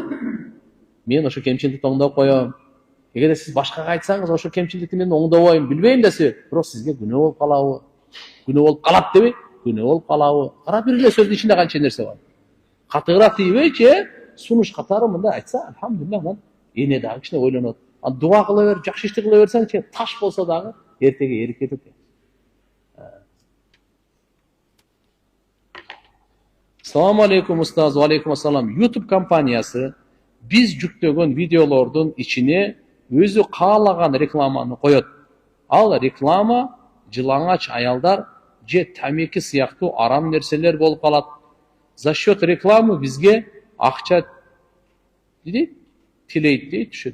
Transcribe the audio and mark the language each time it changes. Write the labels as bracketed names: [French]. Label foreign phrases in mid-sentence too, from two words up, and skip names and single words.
[Kyrgyz] Мен ошо кемчилдикти оңдоп коем. Эгерде сиз башкага айтсаңыз, ошо кемчилдикти мен оңдобойм, билбейм десе, бирок сизге күнөө болуп калабы? Күнөө болуп калат дебей, күнөө болуп калабы? Кара бир эле сөздүн ичинде канча нерсе бар. Катыгыраак тийбейчи, сунуш катары мындай айтса, алхамдулилlah, эне дагы кичине ойлонот. Дуа кыла бер, жакшы ишти кыла берсең, таш болсо дагы эртеге эрип кетет. [Arabic] السلام عليكم أستاذ، وعليكم السلام. [Kyrgyz] YouTube компаниясы биз жүктөгөн видеолордун ичине өзү каалаган рекламаны коет. Ал реклама жылаңач аялдар же тамеки сыяктуу арам нерселер болуп калат. [Russian] За счет рекламы [Kyrgyz] бизге акча төлөйт.